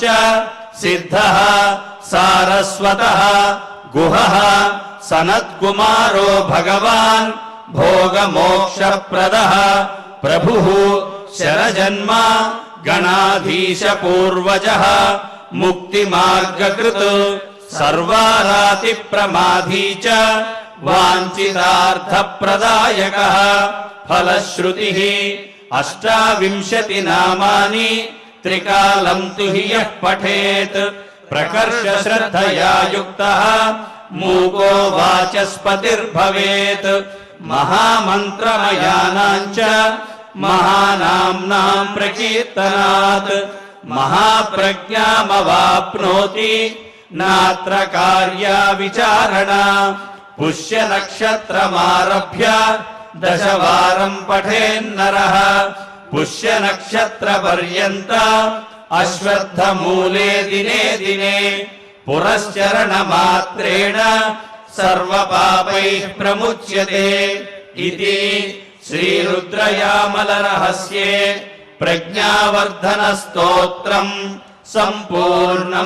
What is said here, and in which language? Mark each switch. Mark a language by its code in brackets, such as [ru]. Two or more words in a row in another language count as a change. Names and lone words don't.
[sa] సిద్ధః సారస్వతః గుహః సనత్కుమారో భగవాన్ భోగమోక్షప్రదః ప్రభుః శరజన్మ గణాధీశ పూర్వజః ముక్తిమార్గకృత్ సర్వారాతి ప్రమాధీ చ వాంఛితార్థప్రదాయకః. ఫలశ్రుతిః 28 నామాని త్రికాలం తు హి యః పఠేత్ ప్రకర్ష శ్రద్ధయా యుక్తః మూకో వాచస్పతిర్భవేత్. महामन्त्रमयानाञ्च महानाम्नां प्रकीर्तनात् महाप्रज्ञामवाप्नोति नात्र कार्या विचारणा पुष्यनक्षत्रमारभ्य दशवारं पठेन्नरः पुष्यनक्षत्रपर्यन्त अश्वत्थमूले दिने दिने पुरश्चरणमात्रेण सर्वपापैः प्रमुच्यते इति श्रीरुद्रयामलरहस्ये प्रज्ञावर्धनस्तोत्रम् सम्पूर्णम्।